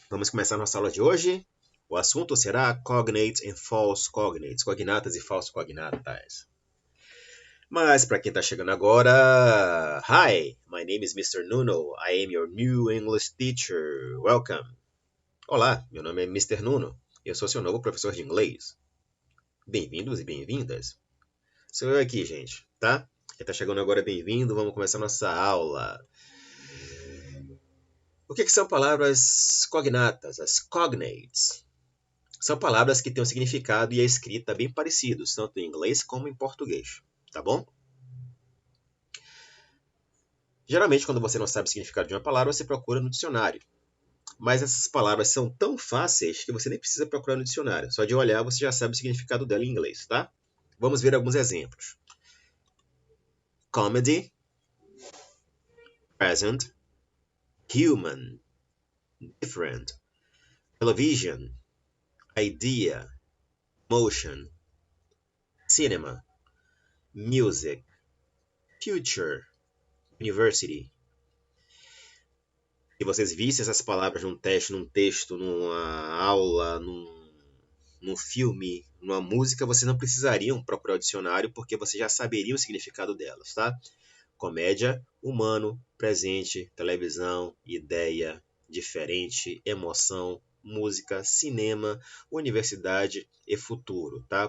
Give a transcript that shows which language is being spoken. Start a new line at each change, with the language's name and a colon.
Portuguese: Vamos começar nossa aula de hoje. O assunto será
English: cognates and false cognates,
Portuguese: cognatas e falsos cognatas. Mas para quem está chegando agora,
English: hi, my name is Mr.
Portuguese: Nuno.
English: I am your new English teacher. Welcome.
Portuguese: Olá, meu nome é Mr. Nuno. Eu sou seu novo professor de inglês. Bem-vindos e bem-vindas. Sou eu aqui, gente, tá? Quem está chegando agora, bem-vindo. Vamos começar nossa aula. O que são palavras cognatas, as cognates? São palavras que têm um significado e a escrita bem parecidos, tanto em inglês como em português, tá bom? Geralmente, quando você não sabe o significado de uma palavra, você procura no dicionário. Mas essas palavras são tão fáceis que você nem precisa procurar no dicionário. Só de olhar, você já sabe o significado dela em inglês, tá? Vamos ver alguns exemplos.
English: Comedy, present, human, different, television, idea, motion, cinema, music, future, university.
Portuguese: Se vocês vissem essas palavras num teste, num texto, numa aula, num filme, numa música, vocês não precisariam procurar o dicionário porque vocês já saberiam o significado delas, tá? Comédia, humano, presente, televisão, ideia, diferente, emoção, música, cinema, universidade e futuro, tá?